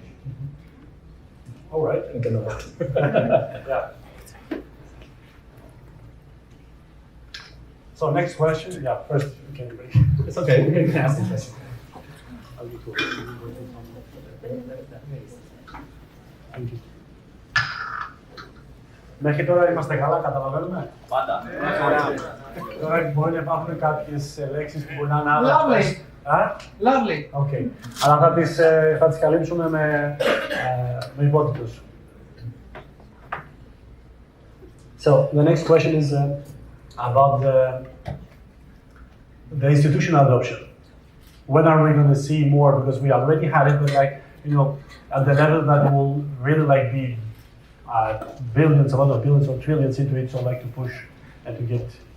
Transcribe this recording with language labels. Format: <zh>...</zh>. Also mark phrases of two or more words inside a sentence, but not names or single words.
<en>All right. Yeah. So next question. Yeah. First, you can break. It's okay, we can ask the question. Thank you.</en> <el>Μέχρι τώρα είμαστε καλά, καταλαβαίνουμε. Πάντα. Τώρα μπορεί να υπάρχουν κάποιες λέξεις που μπορεί να είναι άδειες.</el> <en>Lovely. Okay.</en> <el>Αλλά θα τις καλύψουμε με υπότιτλους.</el> <en>So the next question is about the institutional adoption. When are we going to see more? Because we already had it, but like, you know, at the level that will really like be billions, a lot of billions or trillions into it, so like to push and to get.</en>